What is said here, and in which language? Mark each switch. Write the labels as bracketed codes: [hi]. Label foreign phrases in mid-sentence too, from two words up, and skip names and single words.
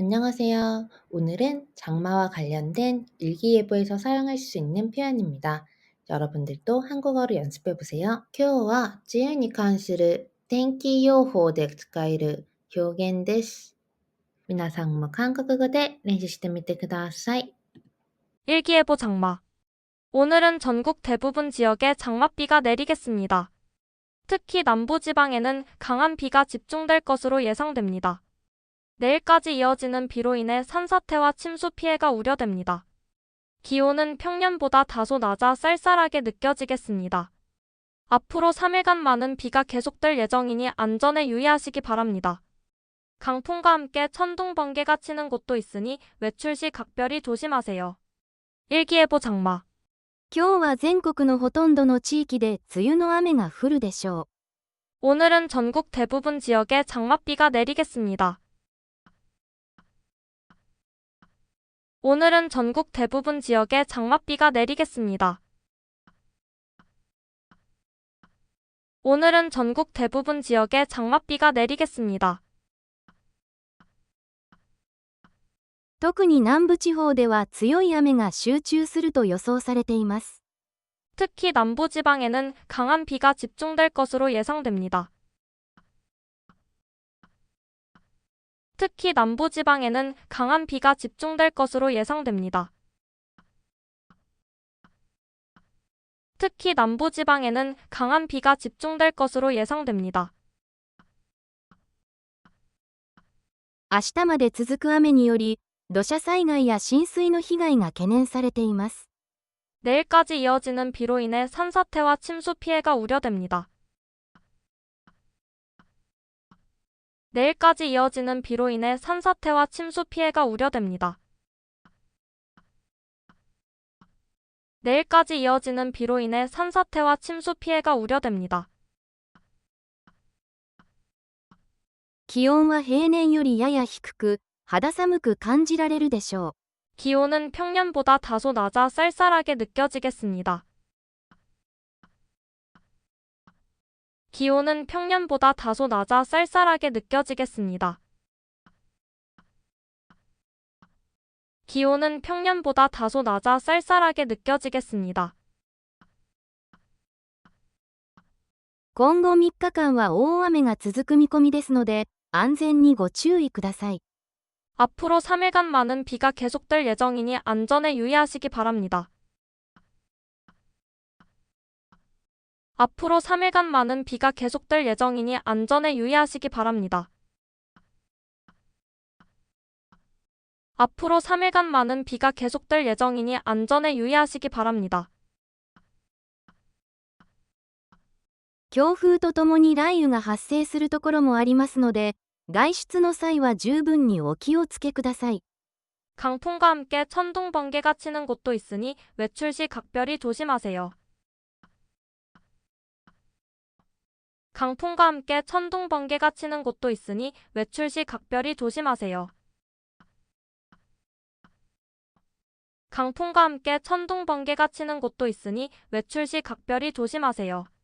[ko] 안녕하세요. 오늘은 장마와 관련된 일기예보에서 사용할 수 있는 표현입니다. 여러분들도 한국어로 연습해 보세요. [ja] 今日は梅雨に関する天気予報で使える表現です。皆さんも韓国語で練習してみてください。 [ko] 일기예보 장마. 오늘은 전국 대부분 지역에 장맛비가 내리겠습니다. 특히 남부지방에는 강한 비가 집중될 것으로 예상됩니다. 내일까지 이어지는 비로 인해 산사태와 침수 피해가 우려됩니다. 기온은 평년보다 다소 낮아 쌀쌀하게 느껴지겠습니다. 앞으로 3일간 많은 비가 계속될 예정이니 안전에 유의하시기 바랍니다. 강풍과 함께 천둥 번개가 치는 곳도 있으니 외출 시 각별히 조심하세요. 일기예보 장마. [ja] 今日は全国のほとんどの地域で梅雨の雨が降るでしょう。 [ko] 오늘은 전국 대부분 지역에 장맛비가 내리겠습니다. 오늘은 전국 대부분 지역에 장맛비가 내리겠습니다. 오늘은 전국 대부분 지역에 장맛비가 내리겠습니다. [ja] 特に南部地方では強い雨が集中すると予想されています。 [ko] 특히 남부지방에는 강한 비가 집중될 것으로 예상됩니다. 특히 남부지방에는 강한 비가 집중될 것으로 예상됩니다. 특히 남부지방에는 강한 비가 집중될 것으로 예상됩니다. [ja] 明日まで続く雨により、土砂災害や浸水の被害が懸念されています。 [ko] 내일까지 이어지는 비로 인해 산사태와 침수 피해가 우려됩니다. 내일까지 이어지는 비로 인해 산사태와 침수 피해가 우려됩니다. 내일까지 이어지는 비로 인해 산사태와 침수 피해가 우려됩니다. [ja] 気温は平年よりやや低く、肌寒く感じられるでしょう。 [ko] 기온은 평년보다 다소 낮아 쌀쌀하게 느껴지겠습니다. 기온은 평년보다 다소 낮아 쌀쌀하게 느껴지겠습니다. 기온은 평년보다 다소 낮아 쌀쌀하게 느껴지겠습니다. [ja] 今後3日間は大雨が続く見込みですので、安全にご注意ください。 [ko] 앞으로 3일간 많은 비가 계속될 예정이니 안전에 유의하시기 바랍니다. 앞으로 3일간 많은 비가 계속될 예정이니 안전에 유의하시기 바랍니다. 앞으로 3일간 많은 비가 계속될 예정이니 안전에 유의하시기 바랍니다. [ja] 強風とともに雷雨が発生するところもありますので、外出の際は十分にお気をつけください。 [ko] 강풍과 함께 천둥 번개가 치는 곳도 있으니 외출 시 각별히 조심하세요. 강풍과 함께 천둥 번개가 치는 곳도 있으니 외출 시 각별히 조심하세요. 강풍과 함께 천둥 번개가 치는 곳도 있으니 외출 시 각별히 조심하세요.